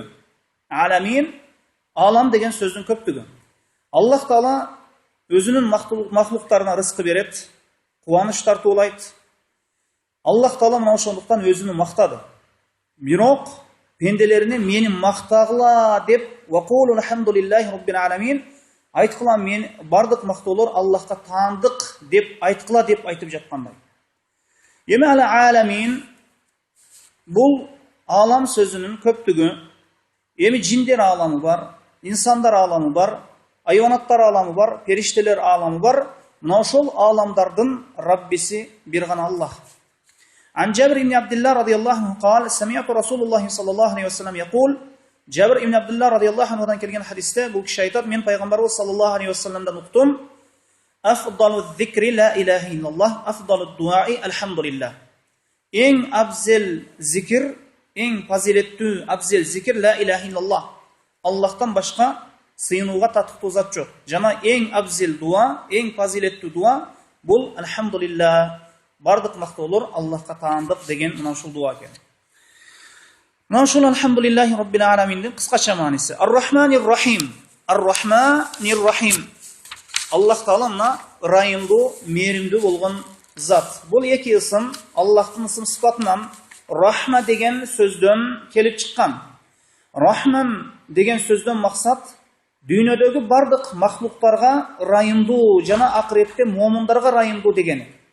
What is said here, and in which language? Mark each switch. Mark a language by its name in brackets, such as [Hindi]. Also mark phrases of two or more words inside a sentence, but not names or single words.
[Kyrgyz] Аламин алам деген сөздүн көптүгү. Аллах Таала өзүнүн махлуктарына рызкы берет, кубаныч тартуулайт. Аллах Таала мына ошондуктан өзүнү мактады. Бирок пенделерине мени мактагыла деп [Arabic] وقولوا الحمد لله رب العالمين [Kyrgyz] айткыла, мен бардык мактоолор Аллахка таандык деп айткыла деп айтып жаткандай. Эми ал-аламин бул алам сөзүнүн көптүгү. Эми жиндер аламы бар, инсандар аламы бар, айванаттар аламы бар, периштелер аламы бар. Мына ошол аламдардын Раббиси бир гана Аллах. [Arabic] عن جابر بن عبد الله رضي الله عنه قال سمعت رسول الله صلى الله عليه وسلم يقول. [Kyrgyz] Жабир ибн Абдулла радияллаху анхудан келген хадисте бул киши айтат: мен пайгамбарыбыз саллаллаху алейхи вассаламдан уктум: [Arabic] "أفضل الذكر لا إله إلا الله، أفضل الدعاء الحمد لله." [Kyrgyz] Эң абзел зикир, эң фазилеттүү абзел зикир [Arabic] لا إله إلا الله. [Kyrgyz] Аллахтан башка сыйынууга татыктуу зат жок. Жана эң абзел дуа, эң фазилеттүү дуа бул алхамдулиллах. Бардык мактоолор Аллахка таандык деген мына ушул дуа экен. Мына ушул [Arabic] الحمد لله رب العالمين [Kyrgyz] кыскача мааниси. [Arabic] الرحمن الرحيم. الرحمن الرحيم. [Kyrgyz] Аллах Таала мына райымдуу, мээримдүү болгон зат. Бул эки ысым Аллахтын ысым сыпатынан Рахма деген сөздөн келип чыккан. Рахман деген сөздөн максат дүйнөдөгү бардык махлуктарга райымдуу жана акыретте момундарга райымдуу дегени.